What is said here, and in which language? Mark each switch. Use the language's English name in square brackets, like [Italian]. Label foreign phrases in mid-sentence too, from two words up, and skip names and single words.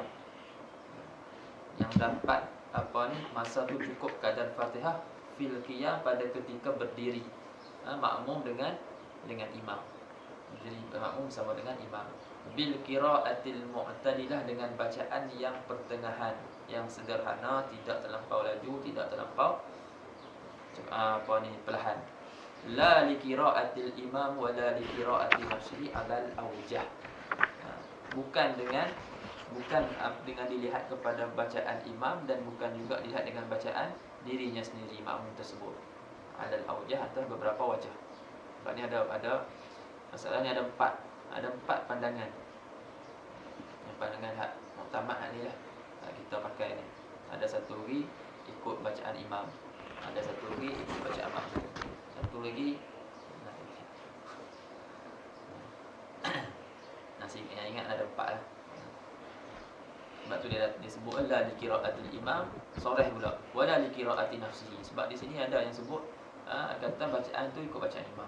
[Malay] Yang dapat masa tu cukup kadar [Arabic] فاتحة في القيام, [Malay] pada ketika berdiri, makmum dengan imam. Jadi makmum sama dengan imam. [Arabic] بالقراءة المعتدلة, [Malay] dengan bacaan yang pertengahan, yang sederhana, tidak terlampau laju, tidak terlampau perlahan. [Arabic] لا لقراءة الإمام ولا لقراءة نفسه على الأوجه. [Malay] Bukan dengan dilihat kepada bacaan imam, dan bukan juga dilihat dengan bacaan dirinya sendiri, makmum tersebut. [Arabic] على الأوجه, [Malay] atau beberapa wajah. Sebab ni ada masalahnya ada empat pandangan. Yang pandangan hak muktamad ni lah kita pakai ni. Ada satu lagi ikut bacaan imam, ada satu lagi ikut bacaan makmum, satu lagi ingat ada empat lah. Sebab tu tu dia sebut [Arabic] لا لقراءة الإمام, [Malay] soreh pula [Arabic] ولا لقراءة نفسه. [Malay] Sebab di sini ada yang sebut kata bacaan tu ikut bacaan imam.